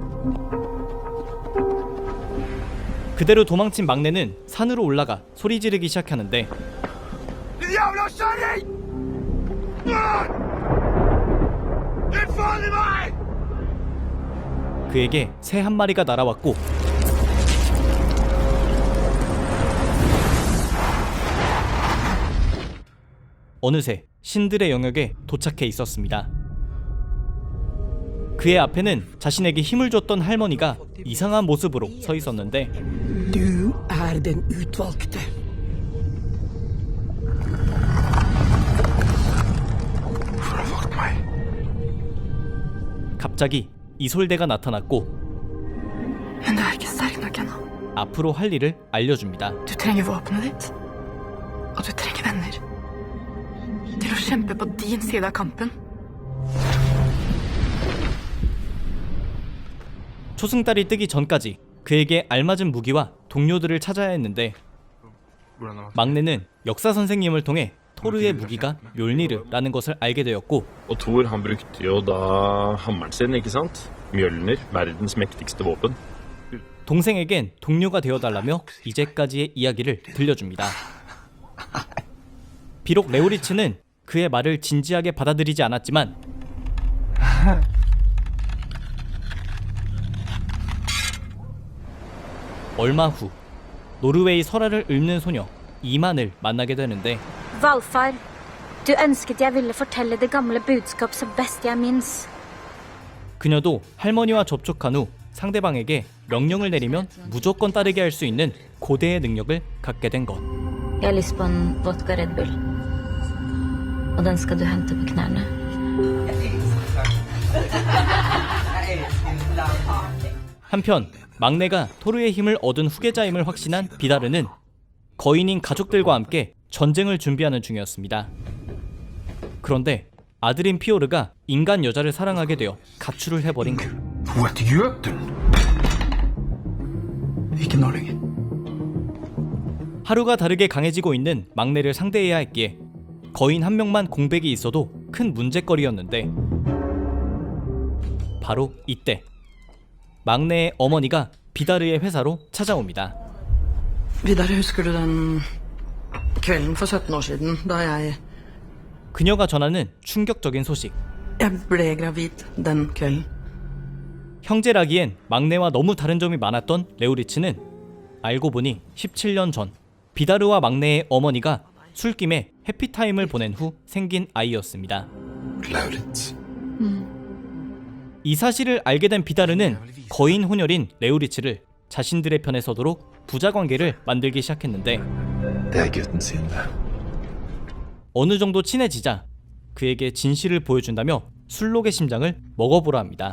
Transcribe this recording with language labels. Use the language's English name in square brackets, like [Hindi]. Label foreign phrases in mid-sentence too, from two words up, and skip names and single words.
[Korean] 그대로 도망친 막내는 산으로 올라가 소리 지르기 시작하는데 그에게 새 한 마리가 날아왔고 어느새 신들의 영역에 도착해 있었습니다. 그의 앞에는 자신에게 힘을 줬던 할머니가 이상한 모습으로 서 있었는데 [Norwegian] Du är den utvalgte. [Korean] 갑자기 이솔대가 나타났고 [Norwegian] Men du er ikke sterk nok ennå. [Korean] 앞으로 할 일을 알려줍니다. [Norwegian] Du trenger våpenet ditt. Og du trenger venner. Til å kjempe på din side av kampen. [Korean] 초승달이 뜨기 전까지 그에게 알맞은 무기와 동료들을 찾아야 했는데 막내는 역사 선생님을 통해 토르의 무기가 멸니르라는 것을 알게 되었고 [Norwegian] Og Thor han brukte jo da hammeren sin, ikke sant? Mjølner, verdens mektigste våpen. [Korean] 동생에겐 동료가 되어달라며 이제까지의 이야기를 들려줍니다. 비록 레오리츠는 그의 말을 진지하게 받아들이지 않았지만 얼마 후 노르웨이 설화를 읊는 소녀 이만을 만나게 되는데 [Norwegian] Valfar, du ønsket jeg ville fortelle det gamle budskap så best jeg minnes. [Korean] 그녀도 할머니와 접촉한 후 상대방에게 명령을 내리면 무조건 따르게 할 수 있는 고대의 능력을 갖게 된 것. [Norwegian] Jeg har lyst på en vodka Red Bull. Og den skal du hente på knærne. [Korean] 한편 막내가 토르의 힘을 얻은 후계자임을 확신한 비다르는 거인인 가족들과 함께 전쟁을 준비하는 중이었습니다. 그런데 아들인 피오르가 인간 여자를 사랑하게 되어 가출을 해버린 것. [Norwegian] Hun heter Jøtun. Ikke nå lenger. [Korean] 하루가 다르게 강해지고 있는 막내를 상대해야 했기에 거인 한 명만 공백이 있어도 큰 문제거리였는데 바로 이때 막내의 어머니가 비다르의 회사로 찾아옵니다. [Norwegian] Vidar, husker du den kvelden for 17 år siden da jeg [Korean] 그녀가 전하는 충격적인 소식. [Norwegian] ble gravid den kvelden? [Korean] 형제라기엔 막내와 너무 다른 점이 많았던 레오리츠는 알고 보니 17년 전 비다르와 막내의 어머니가 술김에 해피타임을 보낸 후 생긴 아이였습니다. 이 사실을 알게 된 비다르는 거인 혼혈인 레오리츠를 자신들의 편에 서도록 부자 관계를 만들기 시작했는데 어느 정도 친해지자 그에게 진실을 보여준다며 술록의 심장을 먹어보라 합니다.